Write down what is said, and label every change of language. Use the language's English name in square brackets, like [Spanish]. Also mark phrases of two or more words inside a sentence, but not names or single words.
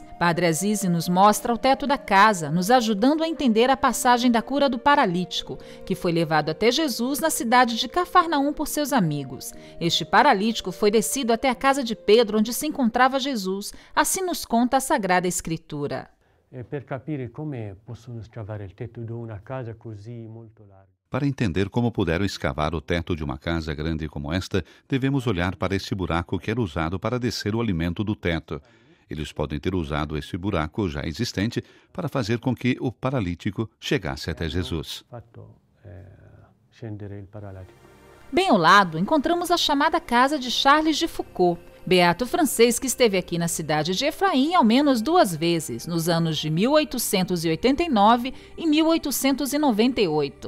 [Portuguese] Padre Azizi nos mostra o teto da casa, nos ajudando a entender a passagem da cura do paralítico, que foi levado até Jesus na cidade de Cafarnaum por seus amigos. Este paralítico foi descido até a casa de Pedro, onde se encontrava Jesus. Assim nos conta a Sagrada Escritura. [Italian] Per capire come possono scavare il tetto di una casa così molto larga. [Portuguese] Para entender como puderam escavar o teto de uma casa grande como esta, devemos olhar para esse buraco que era usado para descer o alimento do teto. Eles podem ter usado esse buraco já existente para fazer com que o paralítico chegasse até Jesus. Bem ao lado, encontramos a chamada casa de Charles de Foucauld, beato francês que esteve aqui na cidade de Efraim ao menos 2 vezes, nos anos de 1889 e 1898.